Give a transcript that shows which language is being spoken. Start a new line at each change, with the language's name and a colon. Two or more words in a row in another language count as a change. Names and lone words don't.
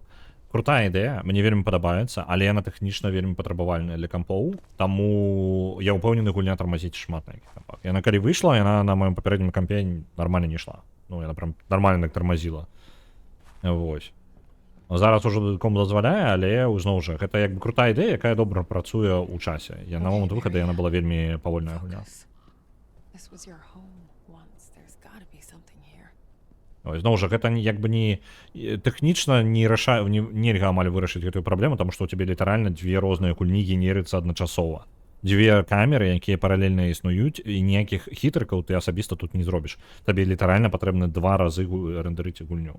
Belarusian: Крутая ідэя, мне вельмі падабаецца, але яна тэхнічна вельмі патрабавальная для кампоў, таму я ўпэўнены, гульня тармазіць шмат на якіх кампах. Яна калі выйшла, яна на маім папярэднім кампе нармальна не ішла. Ну, яна прям нармальна так тармазіла. Вось. Зараз ужо дадком дазваляе, але зноў жа, гэта як бы крутая ідэя, якая добра працуе ў часе. Я на момант выхаду яна была вельмі павольная гульня.
English: This was your home once. There's gotta be something here.
Belarusian: Ось, зноў жа, гэта як бы не тэхнічна нельга амаль вырашыць гэтую праблему, таму што ў цябе літаральна дзве розныя гульні генерыцца адначасова. Дзве камеры, якія паралельна існуюць, і ніякіх хітрыкаў ты асабіста тут не зробіш. Табе літаральна патрэбна 2 разы рэндэрыць гульню.